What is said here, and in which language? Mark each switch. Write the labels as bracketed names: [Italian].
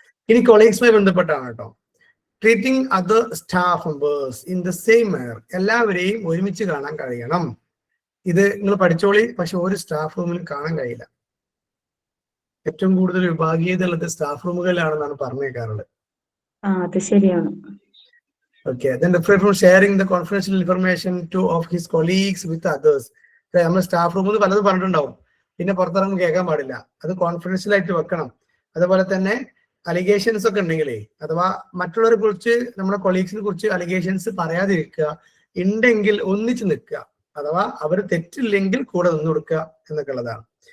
[Malayalam] ഇനി കൊളീഗ്സുമായി ബന്ധപ്പെട്ടാണ് കേട്ടോ. [English] Treating other staff members in the same manner. [Malayalam] എല്ലാവരെയും ഒരുമിച്ച് കാണാൻ കഴിയണം. ഇത് നിങ്ങൾ പഠിച്ചോളി, പക്ഷെ ഒരു സ്റ്റാഫ് റൂമിൽ കാണാൻ കഴിയില്ല. ഏറ്റവും കൂടുതൽ വിഭാഗീയത ഉള്ളത് സ്റ്റാഫ് റൂമുകളിലാണെന്നാണ് പറഞ്ഞേക്കാറുള്ളത്. അത് ശരിയാണ്. [English] Okay, then refrain from sharing the confidential information of his colleagues with others. [Malayalam] നമ്മൾ സ്റ്റാഫ് റൂമിൽ പലതും പറഞ്ഞിട്ടുണ്ടാവും, പിന്നെ പുറത്തിറങ്ങുമ്പോൾ കേൾക്കാൻ പാടില്ല. അത് കോൺഫിഡൻഷ്യൽ ആയിട്ട് വെക്കണം. അതുപോലെ തന്നെ അലിഗേഷൻസ് ഒക്കെ ഉണ്ടെങ്കിലേ, അഥവാ മറ്റുള്ളവരെ കുറിച്ച് നമ്മുടെ കൊളീഗ്സിനെ കുറിച്ച് അലിഗേഷൻസ് പറയാതിരിക്കുക. ഉണ്ടെങ്കിൽ ഒന്നിച്ച് നിൽക്കുക, അഥവാ അവർ തെറ്റില്ലെങ്കിൽ കൂടെ നിന്ന് കൊടുക്കുക എന്നൊക്കെ ഉള്ളതാണ്.